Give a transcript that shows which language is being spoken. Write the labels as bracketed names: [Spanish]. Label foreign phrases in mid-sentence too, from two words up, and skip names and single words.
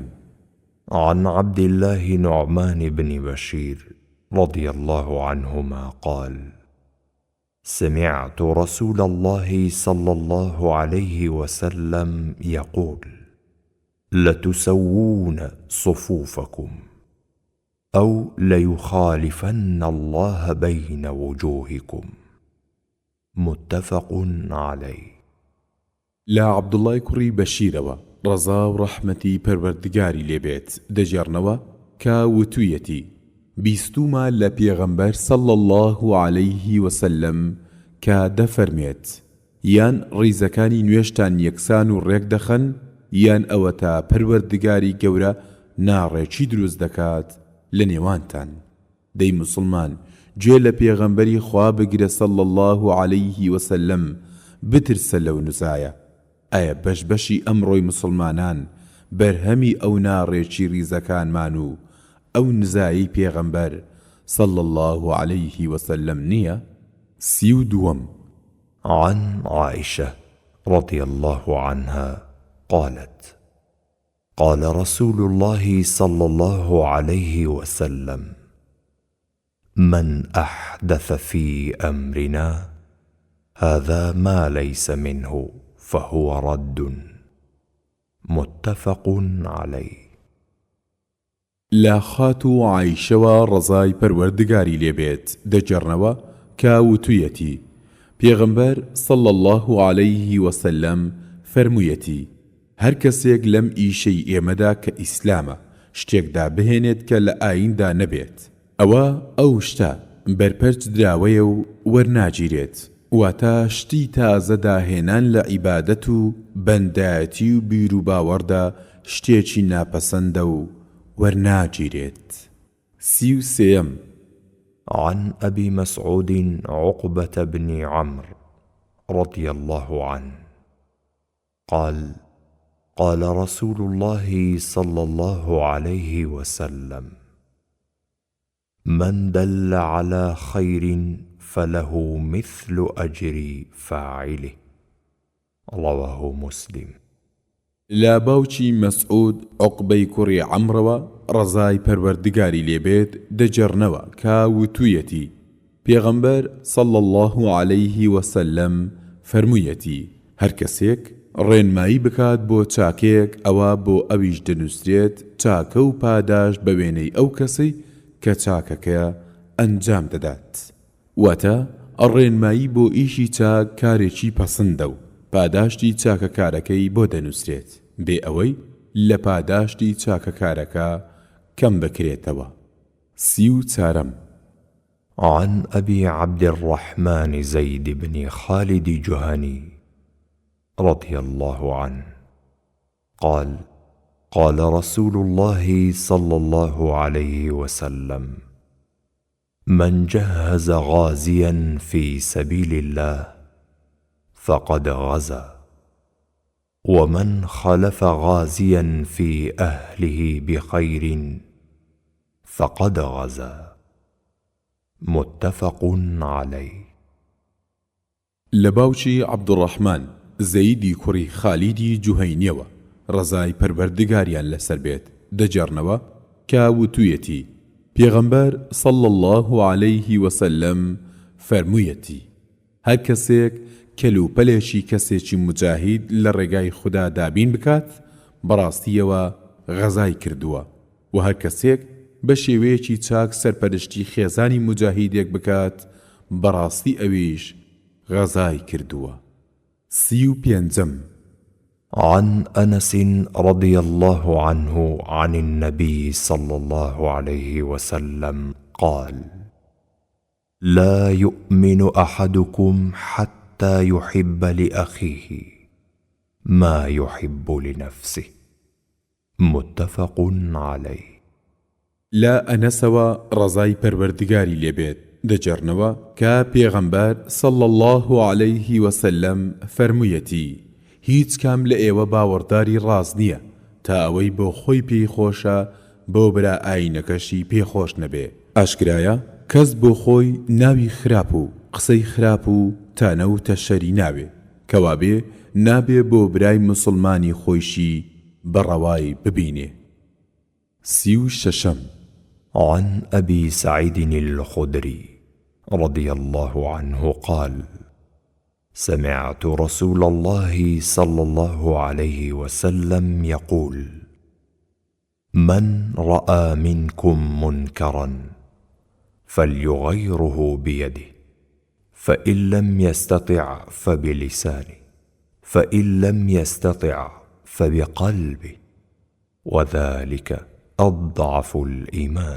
[Arabic] عن عبد الله نعمان بن بشير رضي الله عنهما قال: سمعت رسول الله صلى الله عليه وسلم يقول: لتسوون صفوفكم أو ليخالفن الله بين وجوهكم. متفق عليه. [Central Kurdish] لا عبد الله كري بشيروا رضا ورحمتي پروردگاری لێبێت دەجێڕنەوە کە وتوویەتی: بیستومە لە پێغەمبەر [Arabic] صلى الله عليه وسلم [Central Kurdish] کە دەفەرمێت یان ڕیزەکانی نوێشتان یەکسان و ڕێک دەخەن یان ئەوە تا پەروەردگاری گەورە ناڕێکی دروست دەکات لە نێوانتان. دەی موسڵمان گوێ لە پێغەمبەری خوا بگرە [Arabic] صلى الله عليه وسلم، [Central Kurdish] بترسە لەو نزایە. ئایا بەشبەشی ئەمڕۆی مسلمانان بەرهەمی ئەو ناڕێکی ریزەکانمان و ئەو نزایی پێغەمبەر [Arabic] صلى الله عليه وسلم [Central Kurdish] نییە؟ 32. [Arabic] عن عائشة رضي الله عنها قالت: قال رسول الله صلى الله عليه وسلم: من أحدث في أمرنا هذا ما ليس منه فهو رد. متفق عليه. [Central Kurdish] لا خاتو عائشەوە ڕزای پەروەردگاری لێبێت دەجێڕنەوە کە وتوویەتی: پێغەمبەر [Arabic] صلى الله عليه وسلم [Central Kurdish] فەرموویەتی: هەر کەسێک لەم ئیشەی ئێمەدا کە ئیسلامە شتێکدا بهێنێت کە لە ئایندا نەبێت، ئەوە ئەو شتە بەرپەرچ دراوەیە و وەرناگیرێت، واتە شتی تازە داهێنان لە عیبادەت و بەندایەتی و بیر و باوەڕدا شتێکی ناپەسەندە و وەرناگیرێت. 33. [Arabic] عن أبي مسعود عقبة بن عمرو رضي الله عنه قال: قال رسول الله صلى الله عليه وسلم: من دل على خير فله مثل أجر فاعله. رواه مسلم. [Central Kurdish] لا باوچی مسعود عقبەی کوڕی عەمرەوە ڕزای پەروەردگاری لێبێت دەجێڕنەوە کە وتوویەتی: پێغەمبەر [Arabic] صلى الله عليه وسلم [Central Kurdish] فەرموویەتی: هەر کەسێک ڕێنمایی بکات بۆ چاکەیەک ئەوە بۆ ئەویش دەنووسرێت چاکە و پاداش بە وێنەی ئەو کەسەی کە چاکەکە ئەنجام دەدات. واتە ڕێنمایی بۆ ئیشی چاک کارێکی پەسەندە و پاداشتی چاکەکارەکەی بۆ دەنووسرێت بێ ئەوەی لە پاداشتی چاکەکارەکە کەم بکرێتەوە. 34. [Arabic] عن أبي عبد الرحمن زيد بن خالد جهني رضي الله عنه قال: قال رسول الله صلى الله عليه وسلم: من جهز غازيا في سبيل الله فقد غزا، ومن خلف غازيا في أهله بخير فقد غزا. متفق عليه. [Central Kurdish] لباوچی عبد الرحمن زەیدی کوڕی خالیدی جوهەینیەوە ڕزای پەروەردگاریان لەسەر بێت دەجێڕنەوە کە وتوویەتی: پێغەمبەر [Arabic] صلى الله عليه وسلم [Central Kurdish] فەرموویەتی: هەر کەسێک کەلوپەلێکی کەسێکی مجاهید لە ڕێگای خوددا دابین بکات بەڕاستیەوە غەزای کردووە، و هەر کەسێک بە شێوەیەکی چاک سەرپەرشتی خێزانی مجاهیدێک بکات بەڕاستی ئەویش غەزای کردووە. 35. [Arabic] عن أنس رضي الله عنه عن النبي صلى الله عليه وسلم قال: لا يؤمن أحدكم حتى يحب لأخيه ما يحب لنفسه. متفق عليه. [Central Kurdish] لا أنسوا رزاي پەروەردگاری لێبێت دەجێڕنەوە کە پێغەمبەر [Arabic] صلى الله عليه وسلم [Central Kurdish] فەرموویەتی: هیچ کام لە ئێوە باوەڕداری ڕاز نییە تا ئەوەی بۆ خۆی پێی خۆشە بۆ برا ئاینەکەشی پێخۆش نەبێ. ئاشکرایە کەس بۆ خۆی ناوی خراپ و قسەی خراپ و تانەوتە شەری ناوێ، کەوابێ نابێ بۆ برای مسلمانی خۆیشی بەڕەوای ببینێ. 36 [Arabic] عن أبي سعيد الخدري رضي الله عنه قال: سمعت رسول الله صلى الله عليه وسلم يقول: من رأى منكم منكرا فليغيره بيده، فإن لم يستطع فبلسانه، فإن لم يستطع فبقلبه، وذلك أضعف الإيمان.